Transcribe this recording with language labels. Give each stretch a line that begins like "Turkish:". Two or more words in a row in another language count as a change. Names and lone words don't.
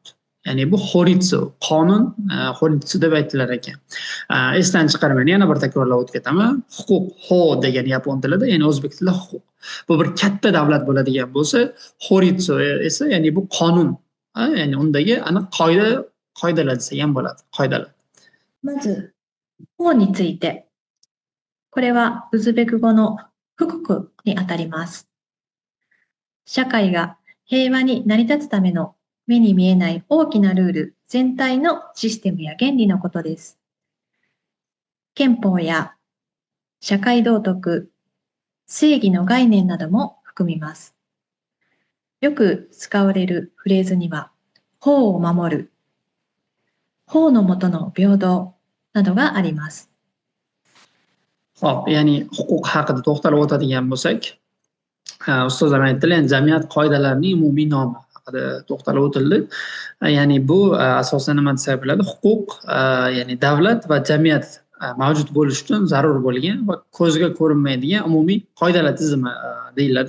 Uzbek: Ya'ni bu Horitsu, qonun Horitsu deb aytilar ekan. Esdan chiqarmang, yana bir takrorlab o'tib ketaman. Huquq, ho degani yapon tilida, ya'ni o'zbek tilida huquq. Bu bir katta davlat bo'ladigan bo'lsa, Horitsu esa ya'ni bu qonun, ya'ni undagi aniq qoidalar desak ham bo'ladi, qoidalar.
Japanese: まず、法について。これはウズベク語の福国にあたります。社会が平和に成り立つための目に見えない大きなルール全体のシステムや原理のことです。憲法や社会道徳、正義の概念なども含みます。よく使われるフレーズには、法を守る、法の下の平等などがあります。
Uzbek: Hop, ya'ni huquq haqida to'xtalib o'tadigan bo'lsak, ustozlar aytdilar, jamiyat qoidalarining umumiy nomi haqida to'xtalib o'tildi. Ya'ni bu asosan nima desak bo'ladi? Huquq, ya'ni davlat va jamiyat mavjud bo'lish uchun zarur bo'lgan va ko'zga ko'rinmaydigan umumiy qoidalar tizimi deyiladi.